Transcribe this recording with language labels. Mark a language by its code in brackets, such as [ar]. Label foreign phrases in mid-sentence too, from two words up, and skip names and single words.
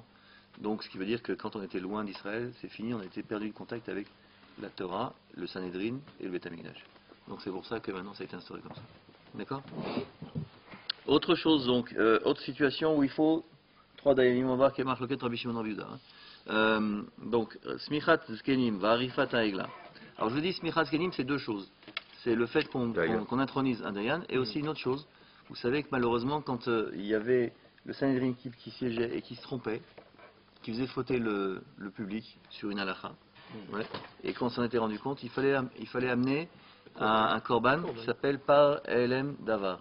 [fr] Donc, ce qui veut dire que quand on était loin d'Israël, c'est fini, on a été perdu le contact avec la Torah, le Sanhedrin et le [he] בית המקדש. [fr] Donc, c'est pour ça que maintenant ça a été instauré comme ça. D'accord? Autre chose, donc, autre situation où il faut 3 dayanim, on va voir qu'il y a marloquet Rabbi Shimon Rabbi Yehuda. Donc, [he] סמיכת זקנים ועריפת העגלה. [fr] Alors, je vous dis [he] סמיכת זקנים, [fr] c'est deux choses. C'est le fait qu'on intronise un dayan et aussi une autre chose. Vous savez que malheureusement, quand il y avait le Sanhedrin qui siégeait et qui se trompait, qui faisait fauter le public sur une halakha, ouais, et quand on s'en était rendu compte, il fallait amener un korban qui s'appelle par [he] העלם דבר.